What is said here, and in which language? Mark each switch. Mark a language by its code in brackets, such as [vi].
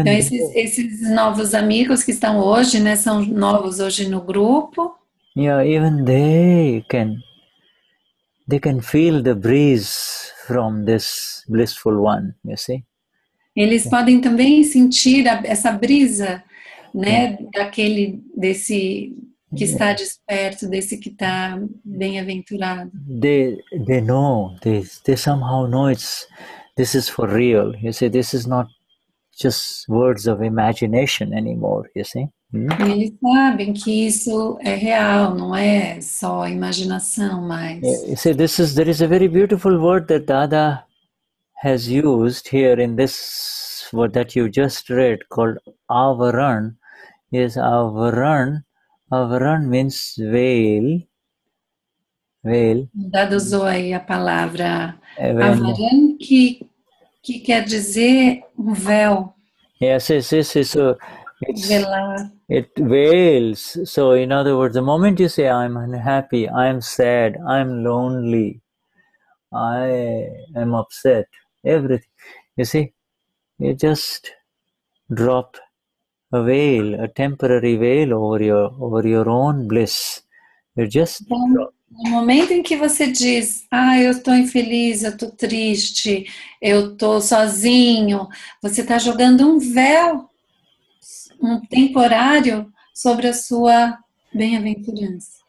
[pt] então, esses novos amigos que estão hoje, né, são novos hoje no grupo. [en] Yeah, even they can feel the breeze from this blissful one, you see. [pt] Eles podem também sentir essa brisa, né, desse que está desperto, desse que está bem-aventurado. [en] They know, they somehow know this is for real. You see, this is not just words of imagination anymore, you see. [pt] E eles sabem que isso é real, não é só imaginação, mas... [en] You see, there is a very beautiful word that Dada has used here in this word that you just read called avaran. Yes, avaran means veil. [pt] Dada usou aí a palavra avaran, que quer dizer um véu. [en] Yes, so [pt] velar. [en] It veils. So in other words, the moment you say I'm unhappy, I'm sad, I'm lonely, I am upset, everything, you see, you just drop a veil, a temporary veil over your own bliss. You just drop. [pt] No momento em que você diz, eu estou infeliz, eu estou triste, eu estou sozinho, você está jogando um véu, um temporário, sobre a sua bem-aventurança.